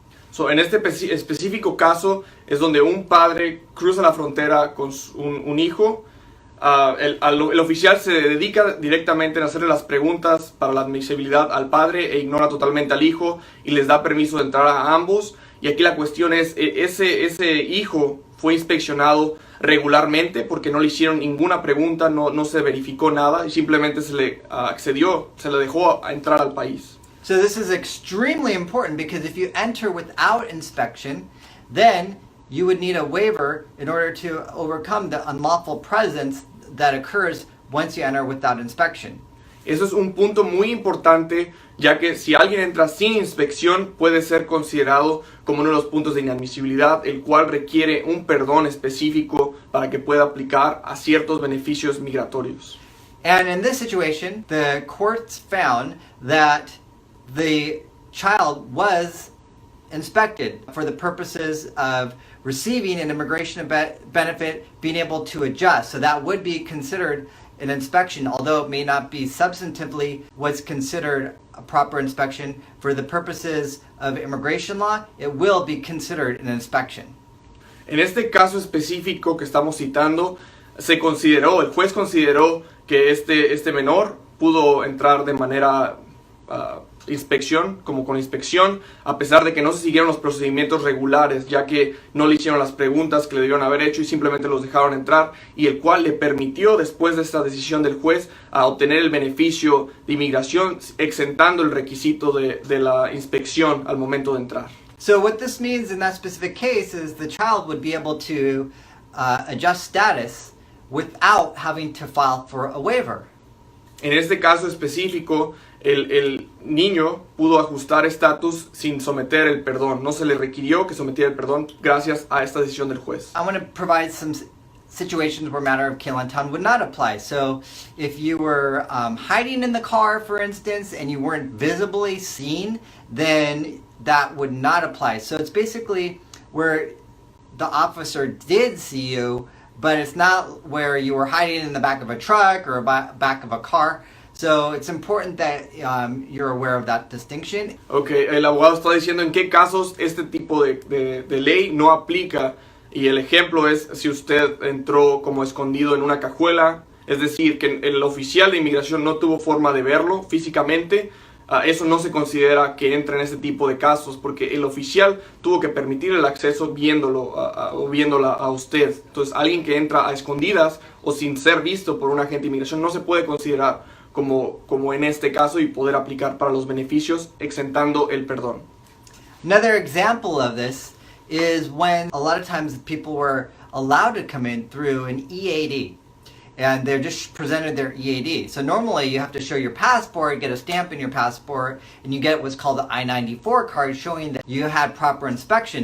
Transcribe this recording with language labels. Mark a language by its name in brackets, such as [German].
[Spanish] So, en este específico caso es donde un padre cruza la frontera con un hijo. El oficial se dedica directamente a hacerle las preguntas para la admisibilidad al padre e ignora totalmente al hijo y les da permiso de entrar a ambos. Y aquí la cuestión es, ese hijo fue inspeccionado regularmente porque no le hicieron ninguna pregunta, no se verificó nada y simplemente se le accedió, se le dejó entrar al país. [English] So this is extremely important because if you enter without inspection, then you would need a waiver in order to overcome the unlawful presence that occurs once you enter without inspection. [Spanish] Eso es un punto muy importante, ya que si alguien entra sin inspección puede ser considerado como uno de los puntos de inadmisibilidad, el cual requiere un perdón específico para que pueda aplicar a ciertos beneficios migratorios. [English] And in this situation, the courts found that the child was inspected for the purposes of receiving an immigration benefit, being able to adjust. So that would be considered an inspection, although it may not be substantively what's considered a proper inspection. For the purposes of immigration law, it will be considered an inspection. [Spanish] En este caso específico que estamos citando, el juez consideró que este menor pudo entrar de manera con inspección, a pesar de que no se siguieron los procedimientos regulares, ya que no le hicieron las preguntas que le debieron haber hecho y simplemente los dejaron entrar, y el cual le permitió, después de esta decisión del juez, a obtener el beneficio de inmigración, exentando el requisito de la inspección al momento de entrar. [English] So what this means in that specific case is the child would be able to adjust status without having to file for a waiver. [Spanish] En este caso específico, el niño pudo ajustar estatus sin someter el perdón. No se le requirió que sometiera el perdón gracias a esta decisión del juez. [English] I want to provide some situations where matter of Kelantan would not apply. So if you were hiding in the car, for instance, and you weren't visibly seen, then that would not apply. So it's basically where the officer did see you, but it's not where you were hiding in the back of a truck or back of a car. So it's important that you're aware of that distinction. [Spanish] Okay, el abogado está diciendo en qué casos este tipo de ley no aplica. Y el ejemplo es si usted entró como escondido en una cajuela, es decir, que el oficial de inmigración no tuvo forma de verlo físicamente. Eso no se considera que entra en este tipo de casos, porque el oficial tuvo que permitir el acceso viéndola a usted. Entonces, alguien que entra a escondidas o sin ser visto por un agente de inmigración no se puede considerar como en este caso y poder aplicar para los beneficios exentando el perdón. [English] Another example of this is when a lot of times people were allowed to come in through an EAD. And they're just presented their EAD. So normally you have to show your passport, get a stamp in your passport, and you get what's called the I-94 card showing that you had proper inspection.